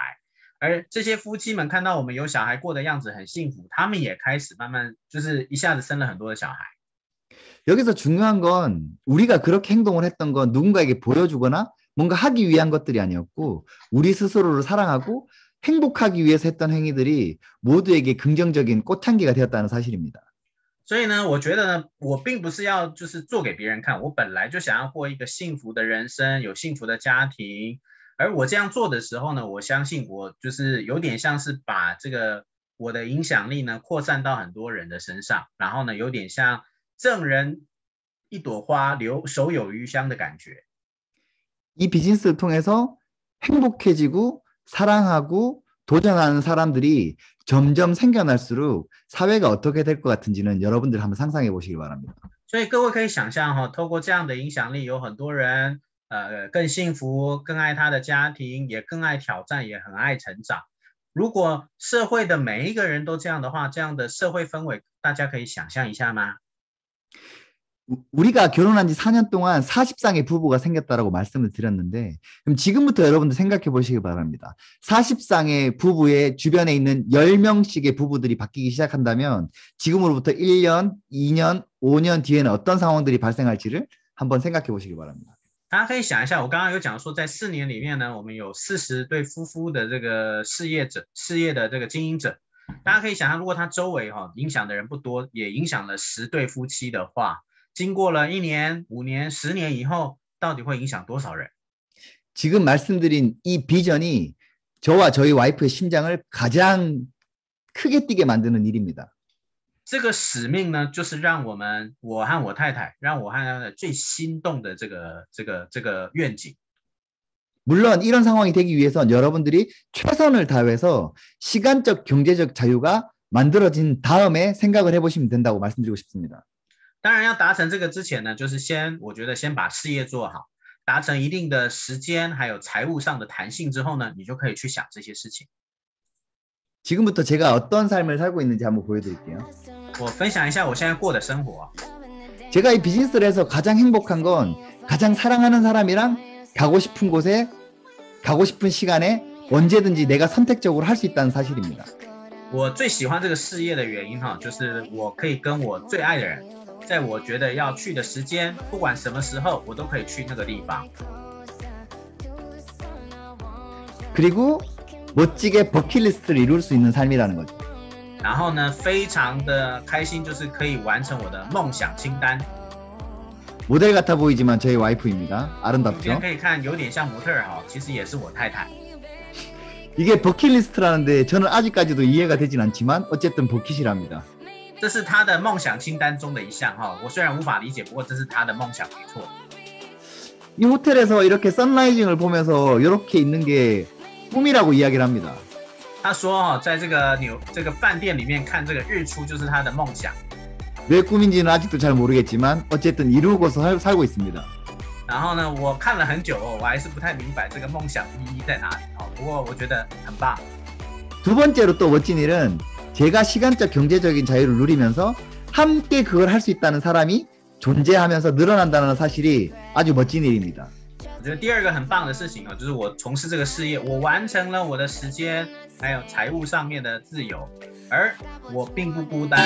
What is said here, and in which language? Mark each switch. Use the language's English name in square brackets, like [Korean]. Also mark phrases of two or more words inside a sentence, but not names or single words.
[Chinese] 而这些夫妻们看到我们有小孩过的样子很幸福，他们也开始慢慢就是一下子生了很多的小孩。 [Korean] 여기서 중요한 건 우리가 그렇게 행동을 했던 건 누군가에게 보여주거나 뭔가 하기 위한 것들이 아니었고 우리 스스로를 사랑하고 행복하기 위해서 했던 행위들이 모두에게 긍정적인 꽃향기가 되었다는 사실입니다. [Chinese] 所以呢，我觉得呢，我并不是要就是做给别人看，我本来就想要过一个幸福的人生，有幸福的家庭。而我这样做的时候呢，我相信我就是有点像是把这个我的影响力呢扩散到很多人的身上，然后呢，有点像赠人一朵花，手有余香的感觉。 [Korean] 이 비즈니스를 통해서 행복해지고 사랑하고 도전하는 사람들이 점점 생겨날수록 사회가 어떻게 될 것 같은지는 여러분들 한번 상상해 보시기 바랍니다. [Chinese] 所以各位可以想象透过这样的影响力，有很多人更幸福，更爱他的家庭，也更爱挑战，也很爱成长。如果社会的每一个人都这样的话，这样的社会氛围，大家可以想象一下吗？ [Korean] 우리가 결혼한 지 4년 동안 40쌍의 부부가 생겼다라고 말씀을 드렸는데 그럼 지금부터 여러분들 생각해 보시기 바랍니다. 40쌍의 부부의 주변에 있는 10명씩의 부부들이 바뀌기 시작한다면 지금으로부터 1년, 2년, 5년 뒤에는 어떤 상황들이 발생할지를 한번 생각해 보시기 바랍니다. [Chinese] 大家可以想一下，我刚刚有讲说，在4年里面呢，我们有40对夫妇的这个事业的这个经营者。大家可以想象，如果他周围影响的人不多，也影响了10对夫妻的话，经过了1年、5年、10年以后，到底会影响多少人？ [Korean] 지금 말씀드린 이 비전이 저와 저희 와이프의 심장을 가장 크게 뛰게 만드는 일입니다. [Chinese] 这个使命呢，就是让我和我太太，让我和她的最心动的这个愿景。 [Korean] 물론 이런 상황이 되기 위해선 여러분들이 최선을 다해서 시간적 경제적 자유가 만들어진 다음에 생각을 해보시면 된다고 말씀드리고 싶습니다. [Chinese] 当然要达成这个之前呢，就是我觉得先把事业做好，达成一定的时间还有财务上的弹性之后呢，你就可以去想这些事情。 [Korean] 지금부터 제가 어떤 삶을 살고 있는지 한번 보여드릴게요. [Chinese] 我分享一下我现在过的生活。 [Korean] 제가 이 비즈니스를 해서 가장 행복한 건 가장 사랑하는 사람이랑 가고 싶은 곳에 가고 싶은 시간에 언제든지 내가 선택적으로 할 수 있다는 사실입니다. [Chinese] 我最喜欢这个事业的原因就是我可以跟我最爱的人，在我觉得要去的时间，不管什么时候，我都可以去那个地方。 [Korean] 그리고 멋지게 버킷리스트를 이룰 수 있는 삶이라는 거죠. [Chinese] 然后呢，非常的开心，就是可以完成我的梦想清单。 [Korean] 모델 같아 보이지만 저희 와이프입니다. [Chinese] 今天 [Korean] 아름답죠? [Chinese] 可以看有点像模特儿哈，其实也是我太太。 [Korean] 이게 버킷리스트라는데 저는 아직까지도 이해가 되진 않지만 어쨌든 버킷이랍니다. [Chinese] 这是他的梦想清单中的一项哈，我虽然无法理解，不过这是他的梦想，没错。 [Korean] 이 호텔에서 이렇게 선라이징을 보면서 이렇게 있는 게 꿈이라고 이야기를 합니다. [Chinese] 他说哈，在这个饭店里面看这个日出就是他的梦想。 [Korean] 왜 꿈인지는 아직도 잘 모르겠지만 어쨌든 이루고서 살고 있습니다. [Chinese] 然后呢，我看了很久哦，我还是不太明白这个梦想意义在哪里哦。不过我觉得很棒。 [Korean] 두 번째로 또 멋진 일은 제가 시간적 경제적인 자유를 누리면서 함께 그걸 할 수 있다는 사람이 존재하면서 늘어난다는 사실이 아주 멋진 일입니다. [Chinese] 我觉得第二个很棒的事情哦，就是我从事这个事业，我完成了我的时间还有财务上面的自由，而我并不孤单。